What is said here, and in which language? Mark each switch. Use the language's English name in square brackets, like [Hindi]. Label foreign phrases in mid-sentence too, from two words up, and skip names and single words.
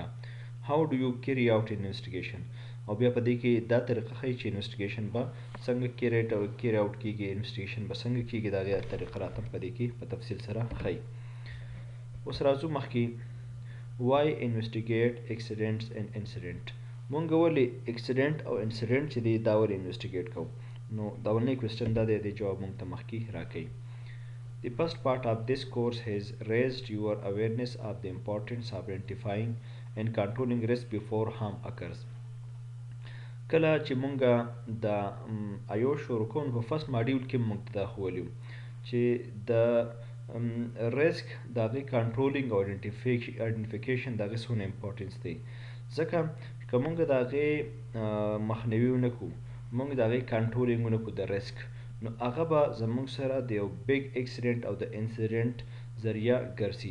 [English] how do you carry out investigation, [Pashto] او بیا په دې کې دا طریقه ښیي چې انویسټیګیشن به څنګه [English] carry out [Pashto] کیږي، انویسټیګیشن به څنګه کیږي، د هغې طریقه راته په دې کې په تفصیل سره ښیي. اوس راځو مخکې [English] why investigate accidents and incident, [Pashto] مونږ ولې اکسیډنټ او انسیډنټ چې دی دا ولې انویسټیګیټ کوو؟ نو دا اولنی کوېسچن دا دی، د جواب مونږ ته مخکې راکوي. [English] The first part of this course has raised your awareness of the importance of identifying and controlling risk before harm occurs. [Pashto] کله چې مونږ د ایو شروع کوو په [English] first module [Pashto] کې مونږ ته دا ښوولي وو چې د ریسک د هغې کنټرولینګ او آیډنټیفیکیشن د هغې څومره امپورټنس دی. ځکه که مونږ د هغې مخنیوي ونه کړو، مونږ د هغې کنټرولینګ ونه کړو د ریسک، نو هغه به زموږ سره د یو [English] big accident [Pashto] او د انسیډنټ ذریعه ګرځي.